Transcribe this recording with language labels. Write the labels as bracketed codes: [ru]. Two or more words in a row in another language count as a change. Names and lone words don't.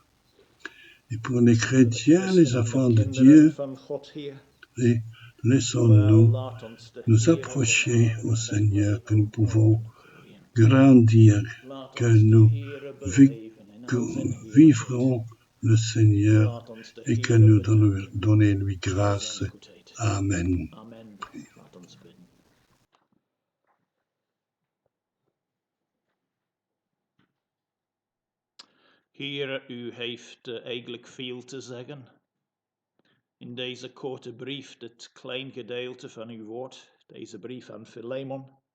[fr] Et pour les chrétiens, les enfants de Dieu, et laissons-nous nous approcher au Seigneur, que nous pouvons grandir, que nous vivrons le Seigneur et que nous donnons lui grâce. Amen. [nl] Heer, u heeft eigenlijk veel te zeggen. In deze korte brief, dit klein gedeelte van uw woord, deze brief aan Philemon.